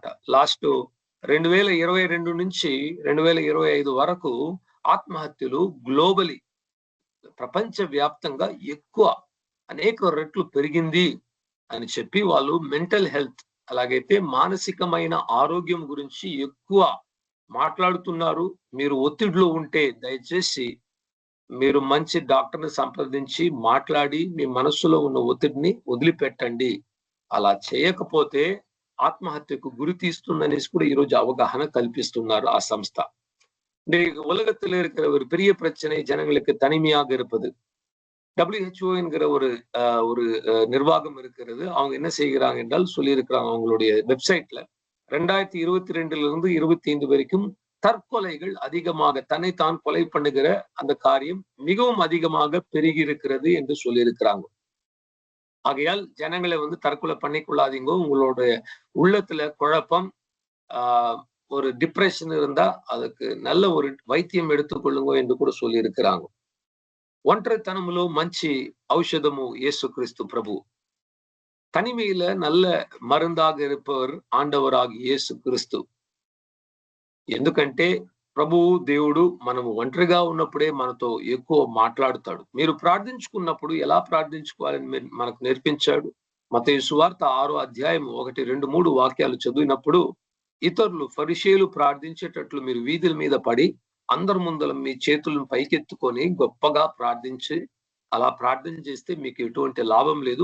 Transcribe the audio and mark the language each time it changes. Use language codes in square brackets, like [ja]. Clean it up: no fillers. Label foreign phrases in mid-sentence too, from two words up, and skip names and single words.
[te] లాస్ట్ 2022 నుంచి 2025 వరకు ఆత్మహత్యలు గ్లోబలీ, ప్రపంచ వ్యాప్తంగా ఎక్కువ, అనేక రెట్లు పెరిగింది అని చెప్పి వాళ్ళు [en] mental health, [te] అలాగైతే మానసికమైన ఆరోగ్యం గురించి ఎక్కువ మాట్లాడుతున్నారు. మీరు ఒత్తిడిలో ఉంటే దయచేసి మీరు మంచి డాక్టర్ని సంప్రదించి మాట్లాడి మీ మనస్సులో ఉన్న ఒత్తిడిని వదిలిపెట్టండి. అలా చేయకపోతే ఆత్మహత్యకు గురి తీస్తుందనేసి కూడా ఈరోజు అవగాహన కల్పిస్తున్నారు ఆ సంస్థ. [ta] உலகத்தில் இருக்கிற ஒரு பெரிய பிரச்சனை ஜனங்களுக்கு தனிமையாக இருப்பது. WHO என்கிற ஒரு நிர்வாகம் இருக்கிறது. அவங்க என்ன செய்கிறாங்க என்றால் சொல்லியிருக்கிறாங்க அவங்களுடைய வெப்சைட்ல, 2022 25 வரைக்கும் தற்கொலைகள் அதிகமாக, தன்னைத்தான் கொலை பண்ணுகிற அந்த காரியம் மிகவும் அதிகமாக பெருகி இருக்கிறது என்று சொல்லியிருக்கிறாங்க. ஆகையால் ஜனங்களை தற்கொலை பண்ணிக்கொள்ளாதீங்க. உங்களுடைய உள்ளத்துல குழப்பம், ஒரு டிப்ரெஷன் இருந்தா அதுக்கு நல்ல ஒரு வைத்தியம் எடுத்துக்கொள்ளுங்க என்று கூட சொல்லி இருக்கிறாங்க. [te] ఒంటరితనములో మంచి ఔషధము యేసుక్రీస్తు ప్రభు. [ta] தனிமையில நல்ல மருந்தாக இருப்பவர் ஆண்டவராகிய இயேசு கிறிஸ்து. [te] ఎందుకంటే ప్రభువు దేవుడు మనము ఒంటరిగా ఉన్నప్పుడే మనతో ఎక్కువ మాట్లాడుతాడు. మీరు ప్రార్థించుకున్నప్పుడు ఎలా ప్రార్థించుకోవాలని మనకు నేర్పించాడు. మత్తయి సువార్త 6వ అధ్యాయం 1, 2, 3 వాక్యాలు చదివినప్పుడు, ఇతరులు ఫరిషేయులు ప్రార్థించేటట్లు మీరు వీధుల మీద పడి అందరి ముందల మీ చేతులను పైకెత్తుకొని గొప్పగా ప్రార్థించి, అలా ప్రార్థన చేస్తే మీకు ఎటువంటి లాభం లేదు.